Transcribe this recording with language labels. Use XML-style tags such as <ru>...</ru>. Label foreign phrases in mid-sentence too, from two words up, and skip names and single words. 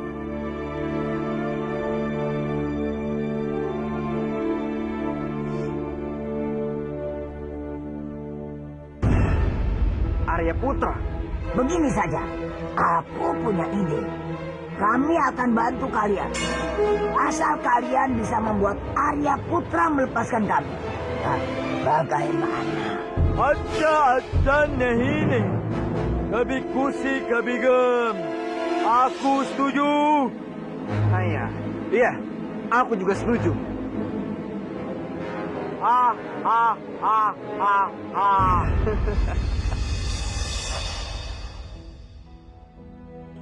<id>Arya Putra, Begini saja, aku punya ide. Kami akan bantu kalian. Asal kalian bisa membuat Arya Putra melepaskan kami. Nah, bagaimana?</id> <hi>अच्छा नहीं नहीं कभी खुशी कभी गम.</hi> <id>Aku setuju. Iya, aku juga setuju. Ah ah ah ah ah.</id>